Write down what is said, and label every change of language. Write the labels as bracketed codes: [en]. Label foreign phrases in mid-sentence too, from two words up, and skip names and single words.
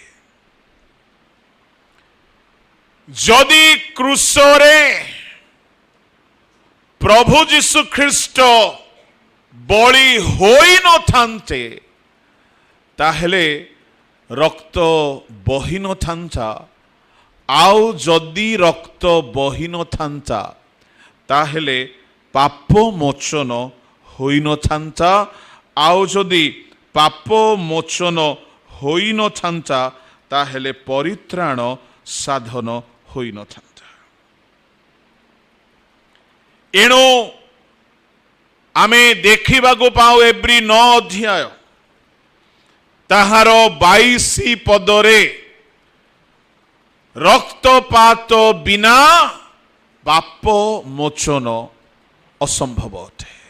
[or] ଯଦି କ୍ରୁଶରେ ପ୍ରଭୁ ଯୀଶୁ ଖ୍ରୀଷ୍ଟ ବଳି ହୋଇ ନ ଥାନ୍ତେ ତାହାହେଲେ ରକ୍ତ ବହି ନ ଥାନ୍ତା ଆଉ ଯଦି ରକ୍ତ ବହି ନ ଥାନ୍ତା ତାହାହେଲେ ପାପ ମୋଚନ ହୋଇ ନ ଥାନ୍ତା ଆଉ ଯଦି ପାପ ମୋଚନ ହୋଇ ନ ଥାନ୍ତା ତାହାହେଲେ ପରିତ୍ରାଣ ସାଧନ ହୋଇ ନ ଥାନ୍ତା। ଏଣୁ ଆମେ ଦେଖିବା କୁ ପାଉ ଏବ୍ରୀ 9 ଅଧ୍ୟାୟ ତାହାର 22 ପଦରେ ରକ୍ତପାତ ବିନା ପାପ ମୋଚନ ଅସମ୍ଭବ ଅଟେ।